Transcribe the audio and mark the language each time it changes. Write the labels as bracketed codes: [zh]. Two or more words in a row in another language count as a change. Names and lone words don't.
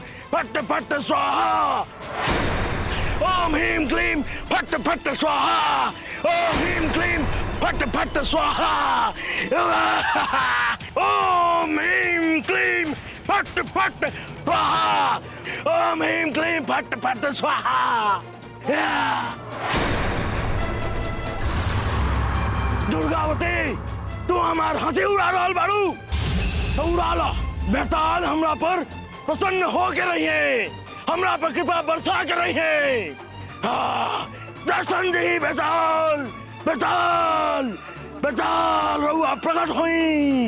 [sa] फट्ट फट्ट स्वाहा ओम ह्रीं क्लीं फट्ट फट्ट स्वाहा ओम ह्रीं क्लीं फट्ट फट्ट स्वाहा ओम ह्रीं क्लीं फट्ट फट्ट स्वाहा ओम ह्रीं क्लीं फट्ट फट्ट स्वाहा। [bho] दुर्गावती तू हमार हंसी उड़ा रहल बाड़ू तो उड़ा लो। बेताल हमरा पर प्रसन्न हो के रहिए, हमरा पर कृपा बरसा के रहिए। दर्शन दी बेताल बेताल बेताल रहुआ प्रकट हुई।